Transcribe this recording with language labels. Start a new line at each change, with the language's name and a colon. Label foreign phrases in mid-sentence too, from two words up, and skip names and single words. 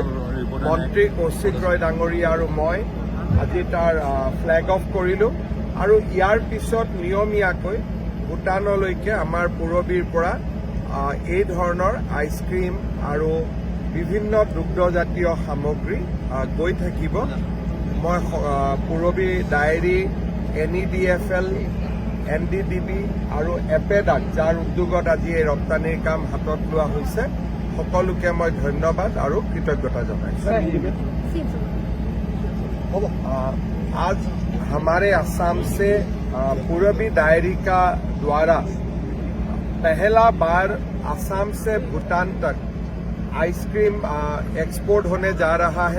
Assamese: মন্ত্ৰী কৌশিক ৰয় ডাঙৰীয়া আৰু মই আজি তাৰ ফ্লেগ অফ কৰিলোঁ আৰু ইয়াৰ পিছত নিয়মীয়াকৈ ভূটানলৈকে আমাৰ পুৰবীৰ পৰা এই ধৰণৰ আইচক্ৰীম আৰু বিভিন্ন দুগ্ধজাতীয় সামগ্ৰী গৈ থাকিব। মই পুৰবী ডায়েৰী, NEDFL, NDDB আৰু এপেডাক যাৰ উদ্যোগত আজি এই ৰপ্তানিৰ কাম হাতত লোৱা হৈছে সকলোকে মই ধন্যবাদ আৰু কৃতজ্ঞতা জনাইছোঁ।
Hindi: आज हमारे असम से पूरबी डायरी का द्वारा पहला बार असम से भूटान तक आइसक्रीम एक्सपोर्ट होने जा रहा है।